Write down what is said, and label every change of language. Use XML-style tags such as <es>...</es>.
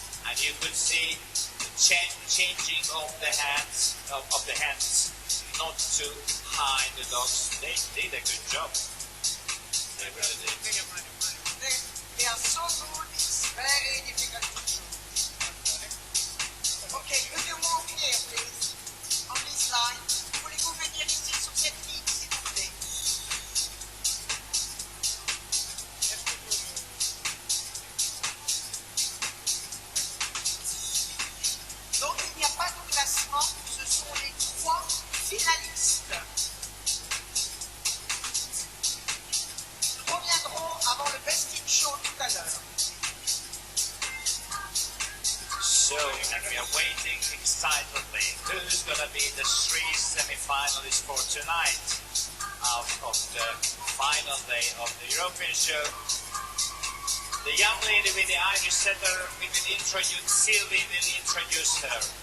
<en>And you could see the changing of the hands, not to hide the dogs. They did a good job. They really did. They are so good, it's very difficult to choose. Okay, could you move here, please? On this line.</en> <fr>Voulez-vous venir ici sur cette ligne, s'il vous plaît? Donc, il n'y a pas de classement, ce sont les 3 finalistes. Reviendront avant le Best in Show tout à l'heure.</fr> <en>So, and we are waiting excitedly. Who's going to be the 3 semi-finalists for tonight out of the final day of the European show? The young lady with the Irish setter, we will introduce, Sylvie will introduce her.</en>